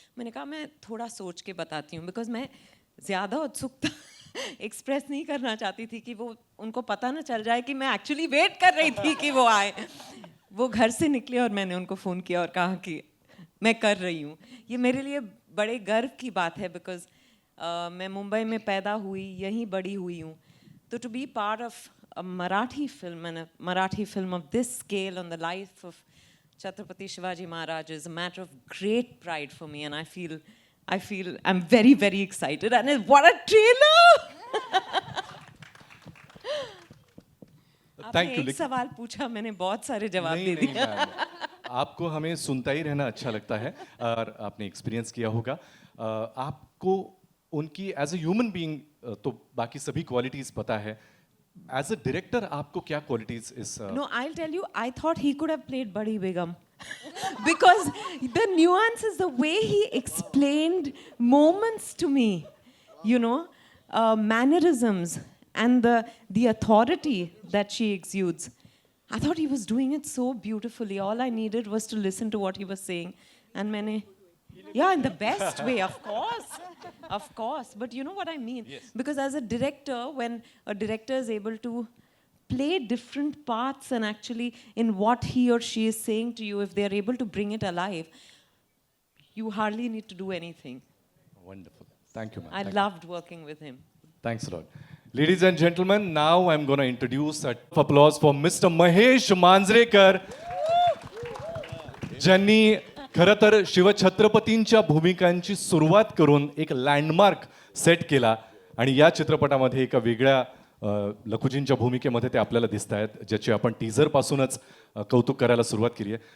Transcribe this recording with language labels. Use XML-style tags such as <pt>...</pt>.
<hi>मैंने कहा मैं थोड़ा सोच के बताती हूँ, बिकॉज मैं ज़्यादा उत्सुकता एक्सप्रेस नहीं करना चाहती थी कि वो उनको पता ना चल जाए कि मैं एक्चुअली वेट कर रही थी कि वो आए। वो घर से निकले और मैंने उनको फ़ोन किया और कहा कि मैं कर रही हूँ। ये मेरे लिए बड़े गर्व की बात है, बिकॉज मैं मुंबई में पैदा हुई, यहीं बड़ी हुई हूँ।</hi> <en>तो to be part of a Marathi film and a Marathi film of this scale on the life of Chhatrapati Shivaji Maharaj is a matter of great pride for me, and I feel I'm very, very excited. And what a trailer! Thank you.</en> <hi>आपने एक सवाल पूछा, मैंने बहुत सारे जवाब नहीं, दे नहीं, दिए। मैम। आपको हमें सुनता ही रहना अच्छा लगता है और आपने एक्सपीरियंस किया होगा। आपको उनकी</hi> <en>as a human being</en> <hi>तो बाकी सभी क्वालिटीज पता है, एज अ डायरेक्टर आपको क्या क्वालिटीज इस</hi> <en>No, I'll tell you, I thought he could have played Badi Begum. Because the nuances, the way he explained moments to me, you know, mannerisms and the authority that she exudes. I thought he was doing it so beautifully. All I needed was to listen to what he was saying. And yeah, in the best way, of course. Of course. But you know what I mean? Yes. Because as a director, when a director is able to play different parts and actually in what he or she is saying to you, if they are able to bring it alive, you hardly need to do anything. Wonderful. Thank you, ma'am. I Thank loved working with him. Thanks a lot. Ladies and gentlemen, now I'm going to introduce a applause for Mr.</en> <mr>Mahesh Manjrekar, ज्यांनी खरं तर शिवछत्रपतींच्या भूमिकांची सुरुवात करून एक landmark set केला आणि या चित्रपटामध्ये एका वेगळ्या लखुजींच्या भूमिकेमध्ये ते आपल्याला दिसत आहेत, ज्याची आपण टीझर पासूनच कौतुक करायला सुरुवात केली आहे.</mr>